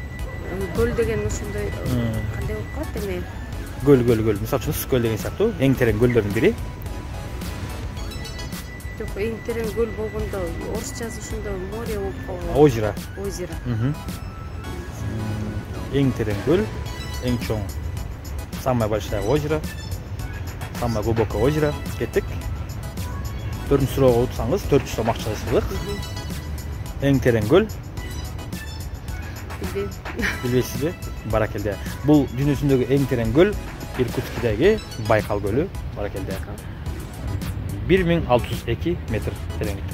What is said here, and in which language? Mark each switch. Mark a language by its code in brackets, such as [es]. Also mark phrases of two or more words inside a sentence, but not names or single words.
[ky] Көл деген ушундай кандай болуп калат эми? Göl. Misal үчүн Ысык көл деген сыяктуу эң терең көлдөрдүн бири. Жок, эң терең көл болгондо орус жазышында море болуп калган. [ru] Озеро. Озеро. [ky] Эң терең көл, эң чоң. [ru] Самое большое озеро. Самое глубокое озеро. [ky] Кеттик. 4-нчү суроого утсаңыз 400 сом акчалай сыйлык. Эң терең көл. Билбейсизби? Баракелде. Бул дүйнөсүндөгү эң терең көл Иркутскидеги Байкал көлү. Баракелде. 1602 метр тереңдикте.